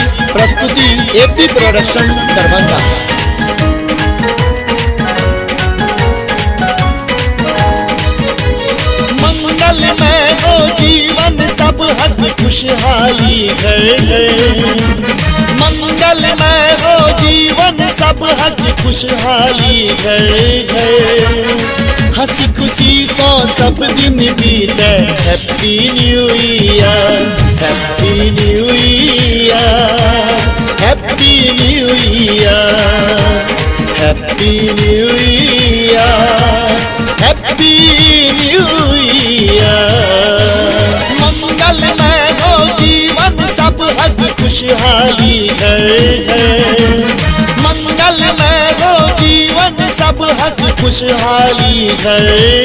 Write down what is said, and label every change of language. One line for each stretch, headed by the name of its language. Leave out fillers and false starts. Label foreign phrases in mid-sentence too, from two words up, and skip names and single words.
Maithili: प्रस्तुति एपी प्रोडक्शन दरभंगा। मंगल में हो जीवन सब हक खुशहाली घर, मंगल में हो जीवन सब हक खुशहाली घर घर। हंसी खुशी सो सब दिन बीते
English: Happy new year, happy new year, happy new year, happy new year, happy new year.
Maithili: मंगल में हो जीवन सब हक खुशहाली घर, मंगल में हो जीवन सब हक खुशहाली घर।